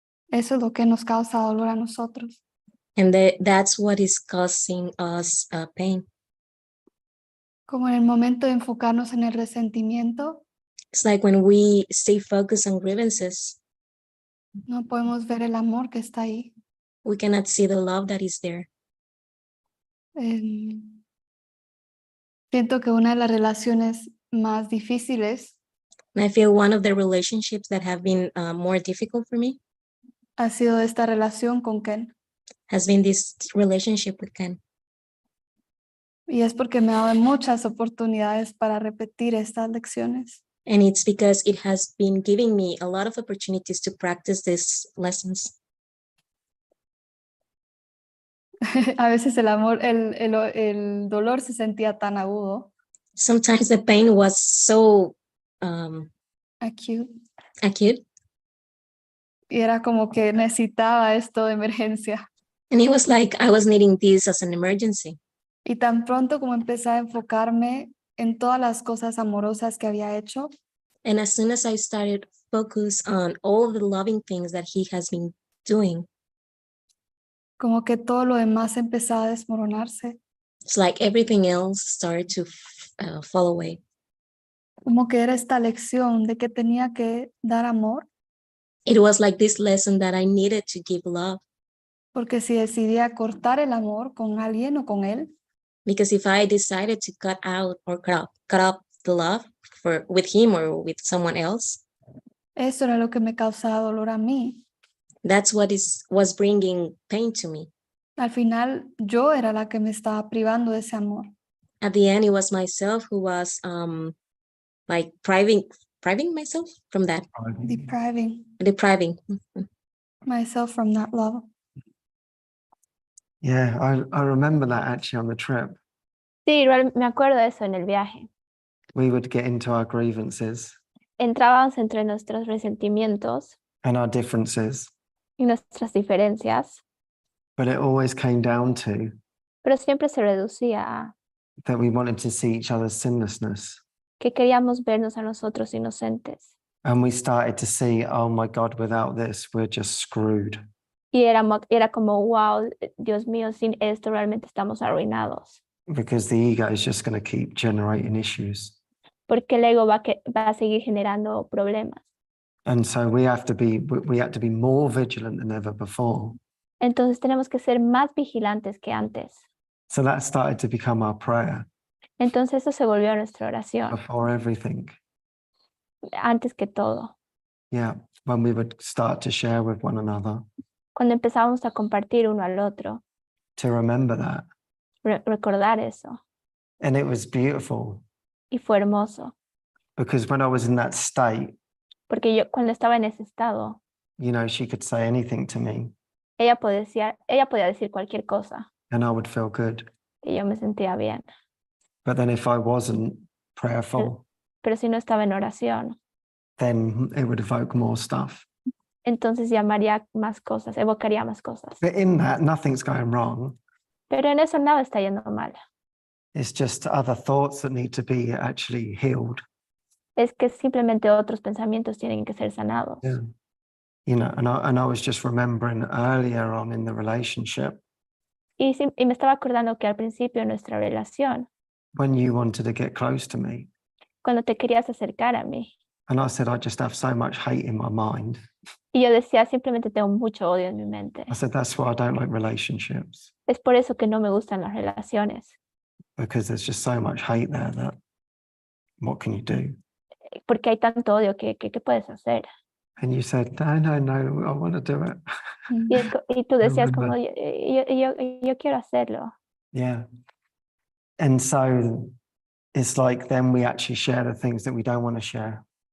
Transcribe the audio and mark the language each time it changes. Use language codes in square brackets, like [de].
[es] Eso es lo que nos causa dolor a nosotros. [en] And that's what is causing us pain. [es] Como en el momento de enfocarnos en el resentimiento, [en] It's like when we stay focused on grievances, [es] no podemos ver el amor que está ahí. [en] we cannot see the love that is there. [es] Siento que una de las relaciones más difíciles [en] And I feel one of the relationships that have been more difficult for me [es] ha sido esta relación con Ken. [en] has been this relationship with Ken. [es] Y es porque me ha dado muchas oportunidades para repetir estas lecciones. [en] And it's because it has been giving me a lot of opportunities to practice these lessons. [es] A veces el dolor se sentía tan agudo, [en] Sometimes the pain was so acute, acute, [es] y era como que necesitaba esto de emergencia. [en] and it was like I was needing this as an emergency. [es] Y tan pronto como empecé a enfocarme en todas las cosas amorosas que había hecho, [en] And as soon as I started focus on all the loving things that he has been doing, [es] como que todo lo demás empezaba a desmoronarse. [en] it's like everything else started to fall away. [es] Como que era esta lección de que tenía que dar amor, [en] It was like this lesson that I needed to give love, [es] porque si decidía cortar el amor con alguien o con él, [en] because if I decided to cut out or cut up the love with him or with someone else, [es] eso era lo que me causaba dolor a mí. [en] that's what was bringing pain to me. [es] Al final yo era la que me estaba privando de ese amor. [en] At the end, it was myself who was like depriving myself from that, depriving. Myself from that love. Yeah, I remember that actually on the trip. [es] Sí, igual me acuerdo de eso en el viaje. [en] We would get into our grievances [es] Entrábamos entre nuestros resentimientos [en] and our differences, [es] y nuestras diferencias, [en] but it always came down to [es] pero siempre se reducía a [en] that we wanted to see each other's sinlessness. [es] que queríamos vernos a nosotros inocentes. [en] And we started to see, oh my God, without this, we're just screwed. [es] Y era como, wow, Dios mío, sin esto realmente estamos arruinados. [en] Because the ego is just going to keep generating issues. [es] Porque el ego va a seguir generando problemas. [en] And so we have to be more vigilant than ever before. [es] Entonces tenemos que ser más vigilantes que antes. [en] So that started to become our prayer [es] Entonces eso se volvió nuestra oración, [en] before everything. [es] antes que todo. [en] Yeah, when we would start to share with one another, [es] Cuando empezábamos a compartir uno al otro, [en] to remember that. [es] recordar eso. [en] And it was beautiful [es] Y fue hermoso, [en] because when I was in that state, [es] porque yo cuando estaba en ese estado, [en] you know, she could say anything to me [es] ella podía decir cualquier cosa [en] and I would feel good. [es] y yo me sentía bien. [en] But then if I wasn't prayerful, [es] Pero si no estaba en oración, [en] then it would evoke more stuff. [es] entonces llamaría más cosas, evocaría más cosas. [en] But in that, nothing's going wrong. [es] Pero en eso nada está yendo mal. [en] It's just other thoughts that need to be actually healed. [es] Es que simplemente otros pensamientos tienen que ser sanados. [en] Yeah. You know, and I was just remembering earlier on in the relationship [es] Y me estaba acordando que al principio de nuestra relación, [en] when you wanted to get close to me, [es] cuando te querías acercar a mí, [en] and I said, I just have so much hate in my mind. [es] y yo decía, simplemente tengo mucho odio en mi mente. [en] I said, that's why I don't like relationships, [es] Es por eso que no me gustan las relaciones, [en] because there's just so much hate there that what can you do? [es] porque hay tanto odio que ¿qué puedes hacer? [en] And you said, no, I want to do it. [es] Y tú decías como, [en] remember. [es] yo quiero hacerlo. [en] Yeah. And so it's like then we actually share the things that we don't want to share.